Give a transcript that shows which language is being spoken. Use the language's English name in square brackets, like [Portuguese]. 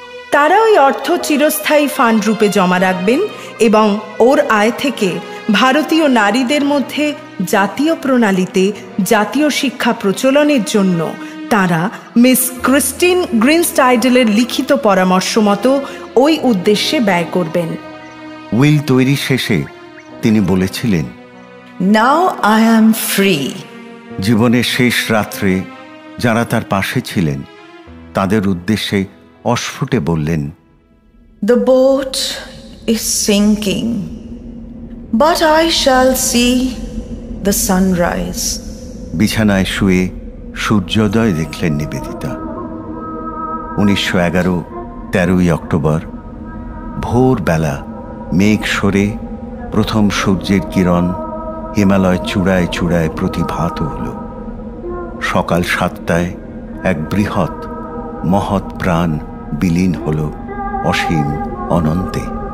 [Bangla] তারা ওই অর্থ চিরস্থায়ী ফান্ড রূপে জমা রাখবেন এবং ওর আয় থেকে ভারতীয় নারীদের মধ্যে জাতীয় প্রণালীতে জাতীয় শিক্ষা প্রচলনের জন্য তারা মিস ক্রিস্টিন গ্রিনস্টাইডেলের লিখিত পরামর্শ মতো ওই উদ্দেশ্যে ব্যয় করবেন। উইল তৈরি শেষে তিনি বলেছিলেন, [English] Now I am free. [Bangla] জীবনের শেষ রাত্রে যারা তার পাশে ছিলেন তাদের উদ্দেশ্যে অস্ফুটে বললেন, [English] The boat is sinking, but I shall see the sunrise. [Bangla] বিছানায় শুয়ে সূর্যোদয় দেখলেন নিবেদিতা। 1911 13ই অক্টোবর ভোরবেলা মেঘ সরে প্রথম সূর্যের কিরণ হিমালয় চূড়ায় চূড়ায় প্রতিভাত হল। সকাল 7টায় এক বৃহৎ মহৎ প্রাণ বিলীন হল অসীম অনন্তে।